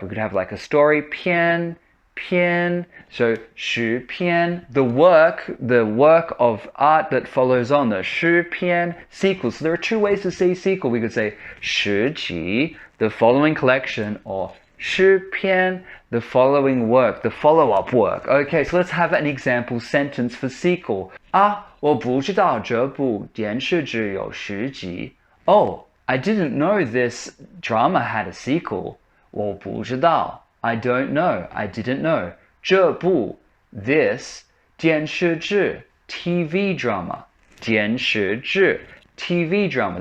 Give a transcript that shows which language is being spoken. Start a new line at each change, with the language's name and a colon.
English: We could have like a story, 篇. So 续篇, the work of art that follows on, the 续篇 sequel. So there are two ways to say sequel. We could say 续集, the following collection, or 续篇, the following work, the follow-up work. Okay, so let's have an example sentence for sequel.
Chinese: 我不知道这部电视剧有续集.
English: Oh, I didn't know this drama had a sequel.
Chinese: 我不知道.
English: I don't know. I didn't know. 这部 this 电视剧 TV drama 电视剧 TV drama.